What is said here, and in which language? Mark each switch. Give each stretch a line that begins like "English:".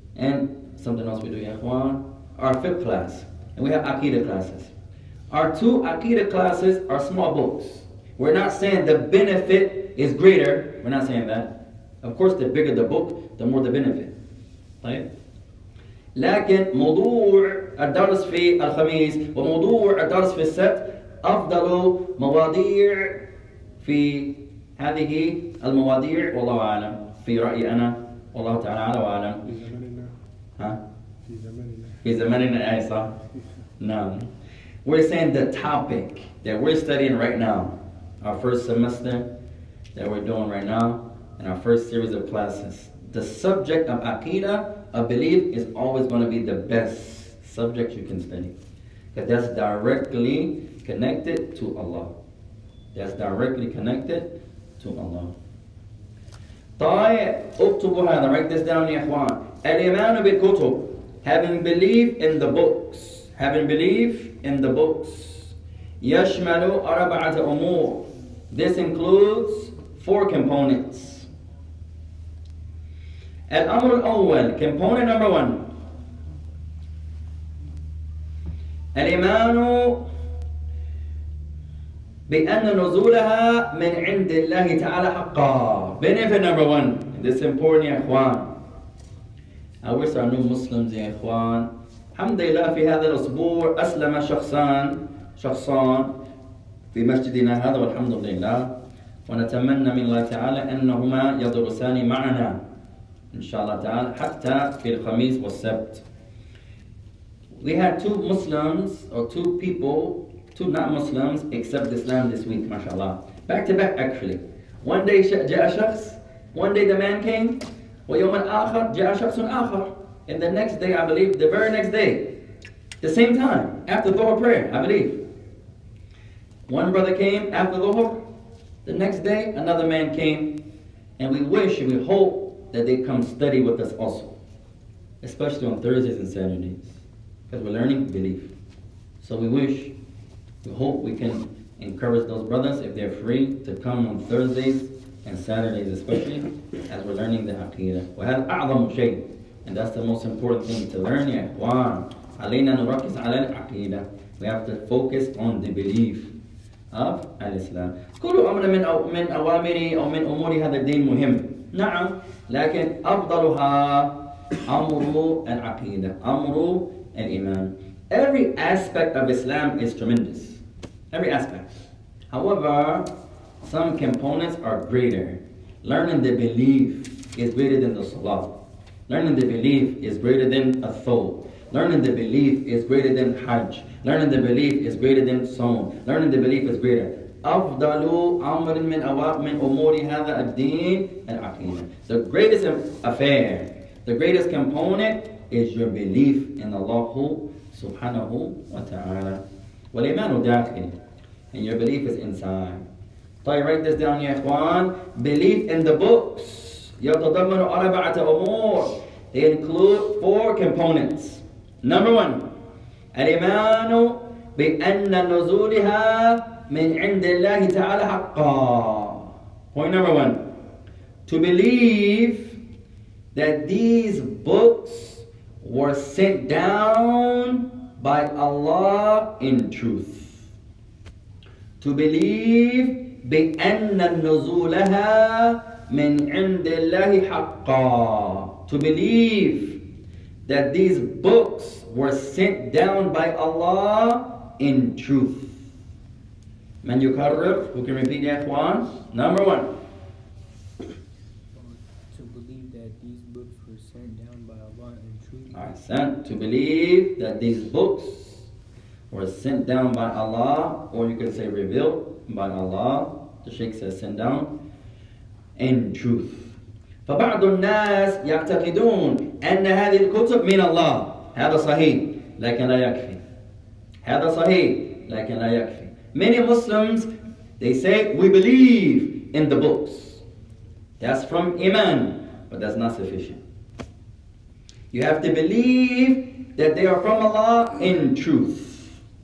English: And something else we do,
Arabic: ya ikhwan,
English: our fifth class. And we have Aqidah classes. Our two Aqidah classes are small books. We're not saying the benefit is greater. We're not saying that. Of course, the bigger the book, the more the benefit. Right?
Arabic: لكن موضوع الدرس في الخميس وموضوع الدرس في السبت أفضل مواضيع في هذه المواضيع والله أعلم، في رأيي أنا والله تعالى أعلى وأعلم. في زماننا. ها؟ في زماننا. في زماننا أي صح؟
English: No. We're saying the topic that we're studying right now, our first semester that we're doing right now, and our first series of classes. The subject of Aqidah, of belief, is always going to be the best subject you can study. Because that's directly connected to Allah. That's directly connected to Allah.
Arabic: طيب اكتبوا هذا,
English: write this down
Arabic: يا إخوان. الإيمان بالكتب,
English: having belief in the books, having belief in the books.
Arabic: يشمل أربعة أمور.
English: This includes 4 components.
Arabic: الأمر الأول,
English: component number 1.
Arabic: الإيمان بأن نزولها من عند الله تعالى حقا.
English: Benefit number 1. This is important
Arabic: يا إخوان.
English: I wish our new Muslims يا إخوان.
Arabic: الحمد لله في هذا الأسبوع أسلم شخصان في مسجدنا هذا والحمد لله. ونتمنى من الله تعالى أنهما يدرسان معنا إن شاء الله تعالى حتى في الخميس والسبت.
English: We had 2 Muslims or 2 people, 2 not Muslims accept Islam this week, mashallah. Back to back actually. One day
Arabic: جاء شخص,
English: one day the man came,
Arabic: ويوم الآخر جاء شخص آخر.
English: And the next day, I believe, the very next day, the same time, after Dhuhr prayer, I believe. One brother came after Dhuhr, the next day another man came, and we wish and we hope that they come study with us also. especially on Thursdays and Saturdays, because we're learning belief. So we hope we can encourage those brothers, if they're free, to come on Thursdays and Saturdays, especially as we're learning the Aqidah.
Arabic: وهذا أعظم شيء,
English: and that's the most important thing to learn,
Arabic: يا إخوان. علينا نركز على العقيدة.
English: We have to focus on the belief of الإسلام.
Arabic: كل أمر من أوامر أو من أمور هذا الدين مهم. نعم، لكن أفضلها أمر العقيدة، أمر الإيمان.
English: Every aspect of Islam is tremendous. Every aspect. However, some components are greater. Learning the belief is greater than the salah. Learning the belief is greater than a thawb. Learning the belief is greater than hajj. Learning the belief is greater than saum. Learning the belief is greater.
Arabic: أفضل أمر من أمور هذا الدين العقيدة.
English: The greatest affair, the greatest component is your belief in Allah subhanahu wa ta'ala.
Arabic: والإيمان داخل,
English: and your belief is inside.
Arabic: طيب,
English: write this down
Arabic: يا إخوان.
English: Belief in the books
Arabic: يتضمن أربعة أمور.
English: They include 4 components. Number 1,
Arabic: الإيمان بأن نزولها من عند الله تعالى حقا.
English: Point number 1, to believe that these books were sent down by Allah in truth. To believe
Arabic: بأن نزولها من عند الله حقا.
English: To believe that these books were sent down by Allah in truth.
Arabic: من يكرر,
English: who can repeat
Arabic: يا إخوان?
English: Number 1, To believe that these books were sent down by Allah in truth. Ahsan. To believe that these books were sent down by Allah, or you could say revealed by Allah. The Shaykh says sent down in truth.
Arabic: فبعض الناس يعتقدون أن هذه الكتب من الله. هذا صحيح لكن لا يكفي. هذا صحيح لكن لا يكفي.
English: Many Muslims, they say, we believe in the books. That's from Iman, but that's not sufficient. You have to believe that they are from Allah in truth.